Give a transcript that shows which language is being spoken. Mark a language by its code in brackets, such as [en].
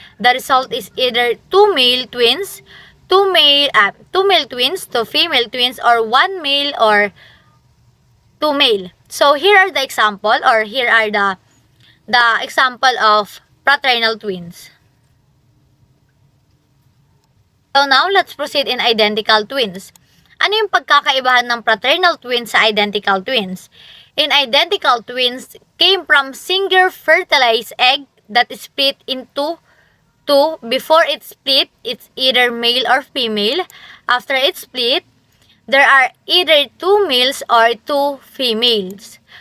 [en] The result is either two male twins, two male twins, two female twins, or one male or two male. So here are the example, or here are the example of fraternal twins. So now let's proceed in identical twins. [tl] Ano yung pagkakaibahan ng fraternal twins sa identical twins? [en] In identical twins came from single fertilized egg that is split into two. Before it split, it's either male or female. After it split, there are either two males or two females.